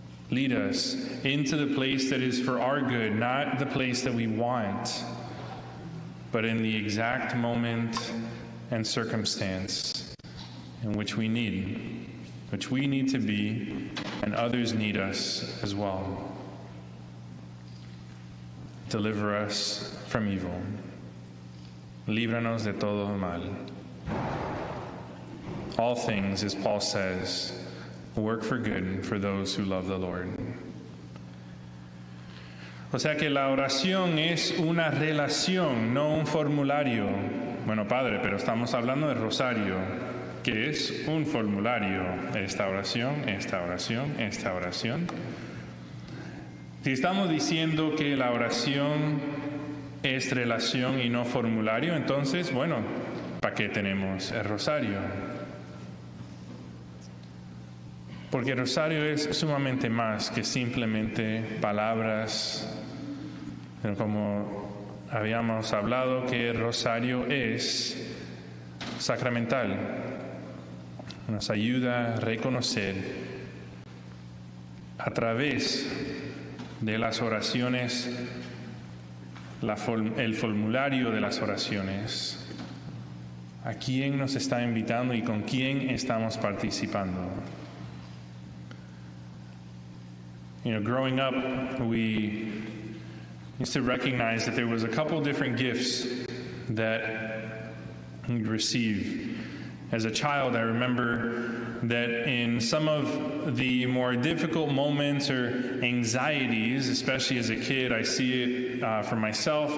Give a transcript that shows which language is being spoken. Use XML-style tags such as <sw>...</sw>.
<en>Lead us into the place that is for our good, not the place that we want, but in the exact moment and circumstance in which we need, which we need to be, and others need us as well. Deliver us from evil.</en> <es>Líbranos de todo mal.</es> <en>All things, as Paul says, work for good for those who love the Lord.</en> <es>O sea que la oración es una relación, no un formulario. Bueno, padre, pero estamos hablando del rosario, que es un formulario. Esta oración, esta oración, esta oración. Si estamos diciendo que la oración es relación y no formulario, entonces, bueno, ¿para qué tenemos el rosario? Porque el rosario es sumamente más que simplemente palabras, como habíamos hablado, que el rosario es sacramental. Nos ayuda a reconocer a través de las oraciones, el formulario de las oraciones, a quién nos está invitando y con quién estamos participando.</es> <en>You know, growing up, we used to recognize that there was a couple different gifts that we'd receive. As a child, I remember that in some of the more difficult moments or anxieties, especially as a kid, I see it for myself.</en>